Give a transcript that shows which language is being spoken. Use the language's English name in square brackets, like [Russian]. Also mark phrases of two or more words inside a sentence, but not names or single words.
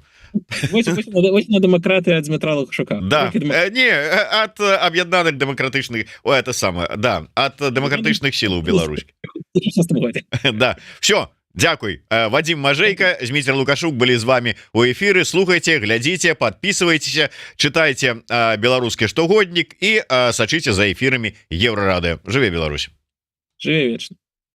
[Belarusian] Вось на дэмакраты ад Дмітра Лукашука. Да, не, ад аб'яднаных дэмакратычных, это самае, да, ад дэмакратычных сілаў Беларусі. Да, все. Дякуй. [Russian] Вадим Мажейка, Дмитрий Лукашук были з вами у эфиры. Слухайте, глядите, подписывайтесь, читайте белорусский штогодник и сочите за эфирами Еврорады. [Belarusian] Живе Беларусь. Живе вечно.